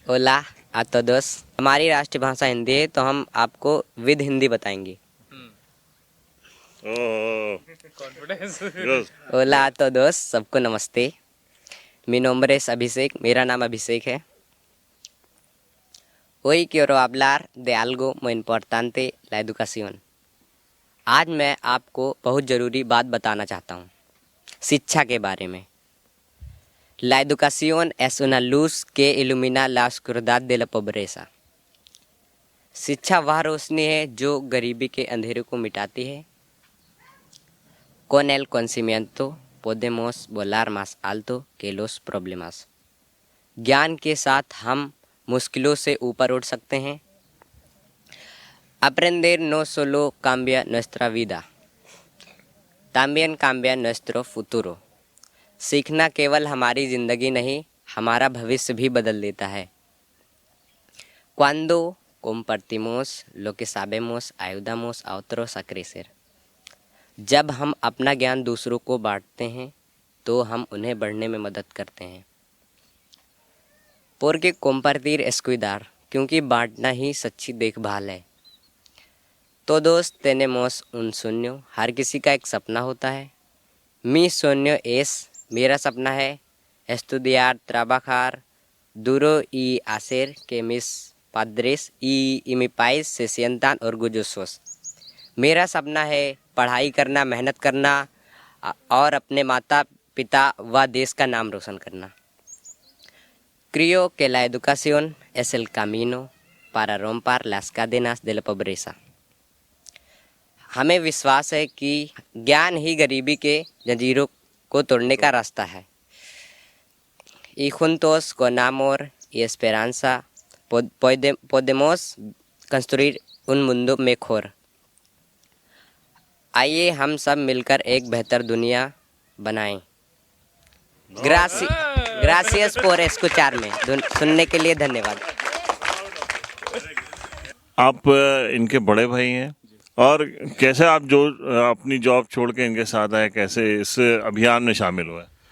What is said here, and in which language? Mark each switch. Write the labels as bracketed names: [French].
[Spanish] ओला आ todos, [Hindi] हमारी राष्ट्रीय भाषा हिंदी है तो हम आपको विद हिंदी बताएंगे। ओह, [English] Confidence. Yes. [Spanish] ओला आ todos, [Hindi] सबको नमस्ते। [Spanish] Mi nombre es अभिषेक, [Hindi] मेरा नाम अभिषेक है। [Spanish] Hoy quiero hablar de algo muy importante, la educación। [Hindi] आज मैं आपको बहुत ज़रूरी बात बताना चाहता हूँ, शिक्षा के बारे में। [Spanish] La educación es una luz que ilumina la oscuridad de la pobreza। [Hindi] शिक्षा वह रोशनी है जो गरीबी के अंधेरे को मिटाती है। [Spanish] Con el conocimiento podemos volar más alto que los problemas। [Hindi] ज्ञान के साथ हम मुश्किलों से ऊपर उठ सकते हैं। [Spanish] Aprender no solo cambia nuestra vida, también cambia nuestro futuro। [Hindi] सीखना केवल हमारी ज़िंदगी नहीं, हमारा भविष्य भी बदल देता है। [Spanish] Cuando compartimos lo que sabemos, ayudamos a otros a crecer। [Hindi] जब हम अपना ज्ञान दूसरों को बांटते हैं तो हम उन्हें बढ़ने में मदद करते हैं। [Spanish] Porque compartir es cuidar, [Hindi] क्योंकि बांटना ही सच्ची देखभाल है। [Spanish] Todos tenemos un sueño, [Hindi] हर किसी का एक सपना होता है। [Spanish] Mi sueño es, [Hindi] मेरा सपना है, [Spanish] estudiar, trabajar duro y hacer que mis padres y mi país se sientan orgullosos। [Hindi] मेरा सपना है पढ़ाई करना, मेहनत करना और अपने माता पिता व देश का नाम रोशन करना। [Spanish] Creo que la educación es el camino para romper las cadenas de la pobreza। [Hindi] हमें विश्वास है कि ज्ञान ही गरीबी के जंजीरों को तोड़ने का रास्ता है। [Spanish] Y juntos con amor y esperanza podemos construir un mundo mejor। [Hindi] आइए हम सब मिलकर एक बेहतर दुनिया बनाएं। [Spanish] ग्रासियस por escucharme, [Hindi] सुनने के लिए धन्यवाद। आप इनके बड़े भाई हैं, और कैसे आप जो अपनी जॉब छोड़ के इनके साथ आए, कैसे इस अभियान में शामिल हुए?